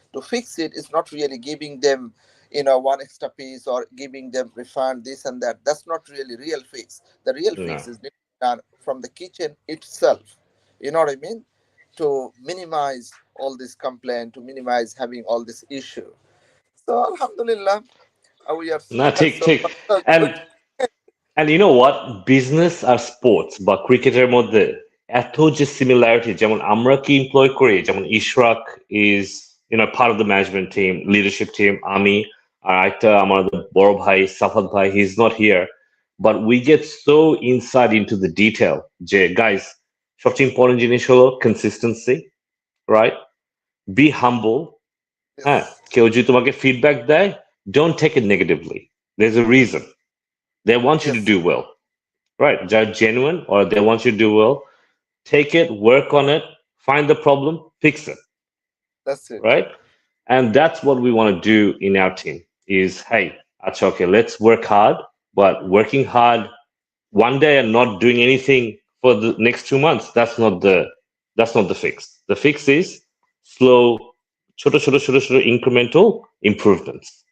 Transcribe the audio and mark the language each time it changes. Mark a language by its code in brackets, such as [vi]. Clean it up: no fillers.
[en] To fix it is not really giving them, one extra piece, or giving them refund this and that. That's not really real fix. The real No. fix is done from the kitchen itself. You know what I mean? To minimize all this complaint, to minimize having all this issue. So Alhamdulillah, we are [bn] না ঠিক [en] so [bn] ঠিক [en] so and good. and you know what business [bn] আর sports বা ক্রিকেটের মধ্যে এত যে similarity যেমন আমরা কি এমপ্লয় করি যেমন [en] Ishraq is part of the management team leadership team [bn] আমি আর একটা আমার বড় ভাই [en] সাফাত ভাই he is not here but we get so inside into the detail যে guys [bn] সবচেয়ে ইম্পর্টেন্ট জিনিস হলো [en] consistency right be humble [bn] হ্যাঁ [en] Yes, [bn] কেউ যদি তোমাকে ফিডব্যাক দেয় [en] don't take it negatively there's a reason they want you to yes, do well right they're genuine or they want you to do well take it work on it find the problem fix it that's it. right and that's what we want to do in our team is hey that's okay let's work hard but working hard one day and not doing anything for the next 2 months that's not the fix the fix is slow [bn] ছোট [en] incremental improvements